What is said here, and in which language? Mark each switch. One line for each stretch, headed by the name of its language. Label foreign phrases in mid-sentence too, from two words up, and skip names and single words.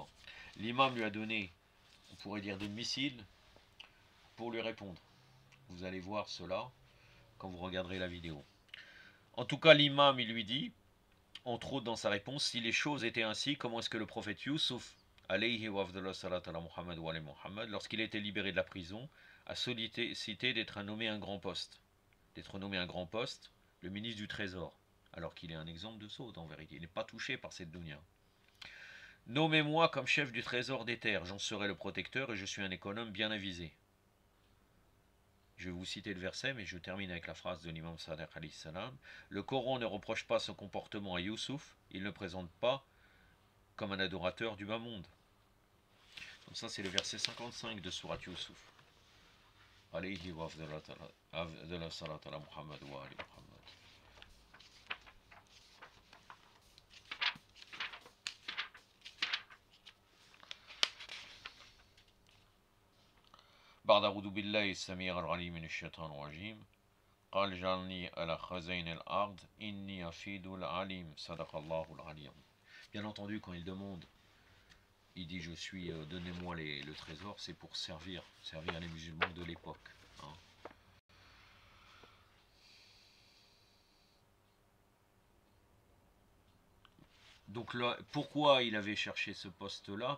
French: L'imam lui a donné, on pourrait dire, des missiles pour lui répondre. Vous allez voir cela quand vous regarderez la vidéo. En tout cas, l'imam, il lui dit, entre autres dans sa réponse, si les choses étaient ainsi, comment est-ce que le prophète Youssouf,
Arabic: عليه وأفضل الصلاة على محمد وعلى محمد,
French: lorsqu'il était libéré de la prison, a sollicité d'être nommé un grand poste. D'être nommé un grand poste, le ministre du Trésor, alors qu'il est un exemple de saut en vérité. Il n'est pas touché par cette dunya. Nommez-moi comme chef du Trésor des terres, j'en serai le protecteur et je suis un économe bien avisé. Je vais vous citer le verset, mais je termine avec la phrase de l'imam Sadiq
Arabic: عليه السلام.
French: Le Coran ne reproche pas son comportement à Youssouf, il ne présente pas comme un adorateur du bas monde. Donc ça c'est le verset 55 de Surat Youssouf.
Arabic: عليه وأفضل الصلاة على محمد وعلى آل محمد. بعد أعوذ بالله السميع العليم من الشيطان الرجيم قال جعلني على خزائن الأرض إني أفيد العليم صدق الله العليم.
French: Bien entendu, quand il demande, il dit je suis, donnez-moi le trésor, c'est pour servir les musulmans de l'époque. Hein. Donc là, pourquoi il avait cherché ce poste-là?